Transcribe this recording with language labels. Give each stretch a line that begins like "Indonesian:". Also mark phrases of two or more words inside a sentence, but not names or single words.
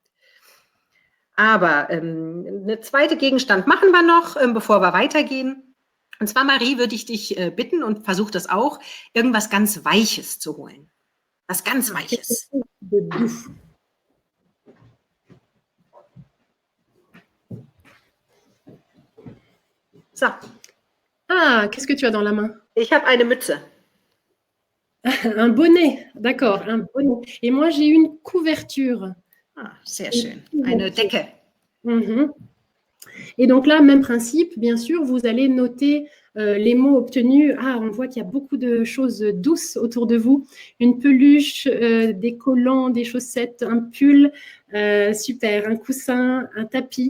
German: Aber eine zweite Gegenstand machen wir noch, bevor wir weitergehen. Und zwar, Marie, würde ich dich bitten und versuch das auch, irgendwas ganz Weiches zu holen. Was ganz Weiches. So.
French: Ah, qu'est-ce que tu as dans la main?
German: Ich habe eine Mütze.
French: Un bonnet, d'accord, un bonnet. Et moi, j'ai une couverture.
German: Ah, sehr schön. Eine Decke.
French: Et donc là, même principe, bien sûr, vous allez noter les mots obtenus. Ah, on voit qu'il y a beaucoup de choses douces autour de vous. Une peluche, des collants, des chaussettes, un pull, super, un coussin, un tapis.